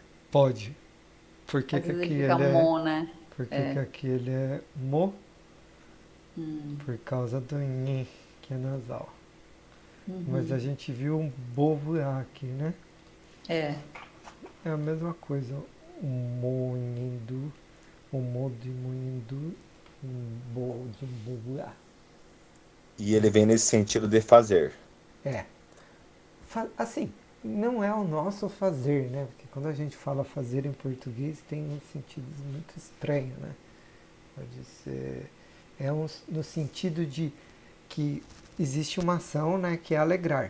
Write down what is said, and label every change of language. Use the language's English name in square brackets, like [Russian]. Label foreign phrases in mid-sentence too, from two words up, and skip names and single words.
[Portuguese] Pode. Porque às que vezes aqui ele fica ele mon, né? Porque que aqui ele é mo? Por causa do nhe, que é nasal. Mas a gente viu um bovuá aqui, né? É a mesma coisa. Um moindu, um mo de moindu, um bo de bovuá. E ele vem nesse sentido de fazer. Assim, não é o nosso fazer, né? Porque quando a gente fala fazer em português tem um sentido muito estranho, né? Pode ser... no sentido de que existe uma ação, né, que é alegrar.